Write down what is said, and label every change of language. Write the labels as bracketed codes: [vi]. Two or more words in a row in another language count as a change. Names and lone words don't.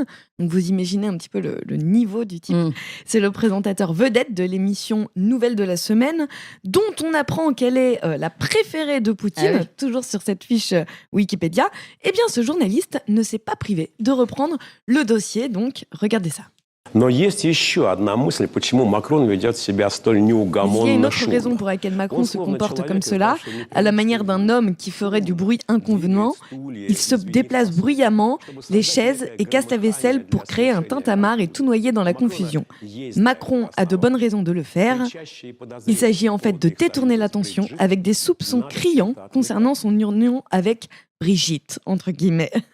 [fr] Donc vous imaginez un petit peu le niveau du type. C'est le présentateur vedette de l'émission Nouvelles de la semaine, dont on apprend qu'elle est la préférée de Poutine, toujours sur cette fiche Wikipédia. Eh bien, ce journaliste ne s'est pas privé de reprendre le dossier. Donc, regardez ça. [ru] Но есть еще одна мысль, почему Макрон ведет себя столь неугомонно. [fr] Il y a une autre raison pour laquelle Macron se comporte comme cela, à la manière d'un homme qui ferait du bruit inconvenant. Il se déplace bruyamment, les chaises et casse la vaisselle pour créer un tintamarre et tout noyer dans la confusion. Macron a de bonnes raisons de le faire. Il s'agit en fait de détourner l'attention avec des soupçons criants concernant son union avec Brigitte, entre guillemets.